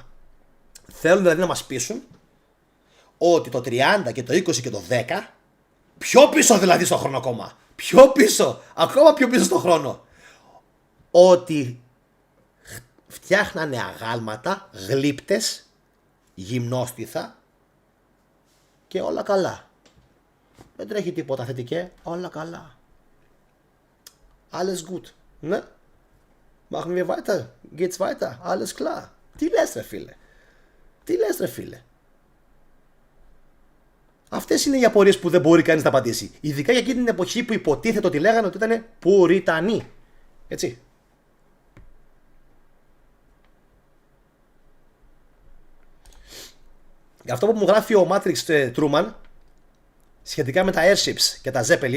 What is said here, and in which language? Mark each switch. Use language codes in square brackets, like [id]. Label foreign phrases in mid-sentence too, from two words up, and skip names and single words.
[el] Θέλουν δηλαδή να μας πείσουν ότι το 30 και το 20 και το 10, πιο πίσω δηλαδή στο χρόνο ακόμα, ακόμα πιο πίσω στο χρόνο, ότι φτιάχνανε αγάλματα, γλύπτες, γυμνόστιθα και όλα καλά. Δεν τρέχει τίποτα θετικέ, όλα καλά. [de] Alles gut, ne? Machen wir weiter, geht's weiter, alles klar. [el] Τι λες ρε φίλε? Αυτές είναι οι απορίες που δεν μπορεί κανείς να απαντήσει. Ειδικά για εκείνη την εποχή που υποτίθεται ότι λέγανε ότι ήταν Πουριτανοί. Έτσι. Για αυτό που μου γράφει ο Matrix Truman σχετικά με τα airships και τα Zeppelin.